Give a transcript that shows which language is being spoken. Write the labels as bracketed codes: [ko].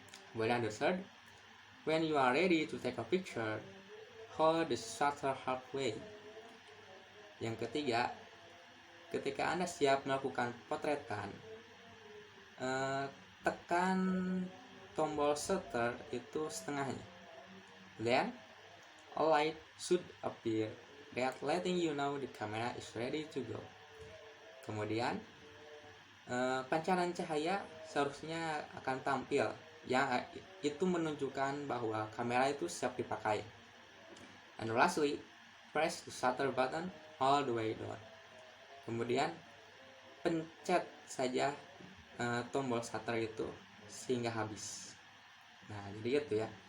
[en] Kemudian the third, when you are ready to take a picture, hold the shutter halfway. [id] Yang ketiga, ketika Anda siap melakukan potretan, tekan tombol shutter itu setengahnya. [en] Then, a light should appear that letting you know the camera is ready to go. [id] Kemudian, pancaran cahaya seharusnya akan tampil yang itu menunjukkan bahwa kamera itu siap dipakai. [en] And lastly, press the shutter button all the way down. [id] Kemudian pencet saja tombol shutter itu sehingga habis. Nah, jadi gitu ya.